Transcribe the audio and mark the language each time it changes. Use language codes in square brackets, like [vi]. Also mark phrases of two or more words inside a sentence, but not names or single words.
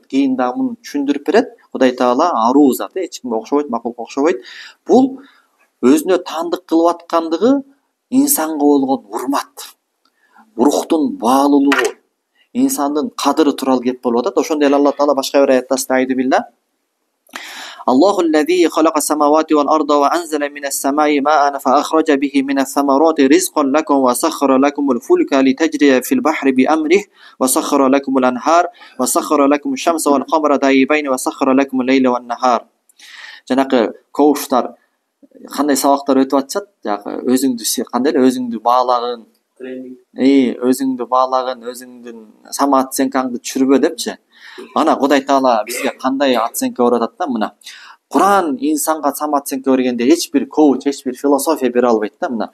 [ky] Кийин дагы муну түшүндүрүп берет. Кудай Таала аруу зат, эч кимге окшобойт, макулукка окшобойт. Бул өзүнө таандык кылып аткандыгы инсанга болгон урмат, рухтун баалуулугу, инсандын кадыры тууралуу кеп болуп атат. Ошондой эле Алла Таала башка бир аятта Стаиду билла [ar] Allahu الذي خلق السماوات والأرض وأنزل من السماء ماء فأخرج به من الثمرات رزقا لكم وسخر لكم الفلك لتجري في البحر بأمره وسخر لكم الأنهار وسخر لكم الشمس والقمر دائبين وسخر لكم الليل والنهار. [ky] Жанакы коуштар кандай сабактар өтүп атышат, өзүңдү кандай эле өзүңдү баалагын, өзүңдү баалагын, өзүңдүн самооценкаңды түшүрбө депчи. Ана Кудай Таала бизге кандай оценка берип атат да, мына. Куран инсанга самооценка бергенде эч бир коуч, эч бир философия бере албайт да, мына.